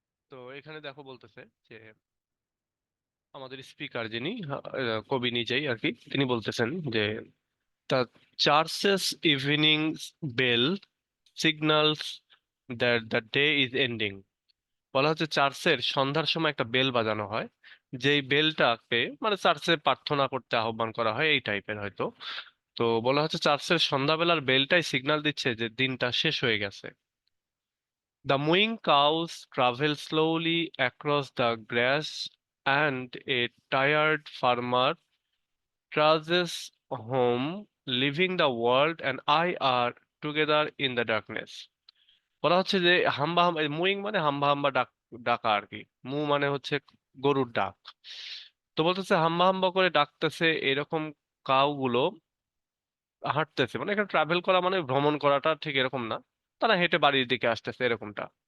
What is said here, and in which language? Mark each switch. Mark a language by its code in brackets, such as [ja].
[bn] তো এখানে দেখো বলতেছে যে আমাদের স্পিকার যিনি, কবি নিজেই আর কি, তিনি বলতেছেন যে [en] The churches evening bell signals that the day is ending. [bn] বলা হচ্ছে চার্চের সন্ধ্যার সময় একটা বেল বাজানো হয়, যেই বেলটাকে মানে চার্চে প্রার্থনা করতে আহ্বান করা হয়, এই টাইপের হয়তো। তো বলা হচ্ছে চার্চের সন্ধ্যাবেলার বেলটাই সিগন্যাল দিচ্ছে যে দিনটা শেষ হয়ে গেছে। [en] The mooing cows travel slowly across the grass, and a tired farmer trudges home, leaving the world and I are together in the darkness. [bn] বলা হচ্ছে যে হাম্বা হাম্বা, মুইং মানে হাম্বা হাম্বা ডাকা আর কি। মু মানে হচ্ছে গরুর ডাক। তো বলতেছে হাম্বা হাম্বা করে ডাকতেছে এরকম কাউ গুলো হাঁটতেছে, মানে এখানে ট্রাভেল করা মানে ভ্রমণ করাটা ঠিক এরকম না, তারা হেঁটে বাড়ির দিকে আসতেছে এরকমটা।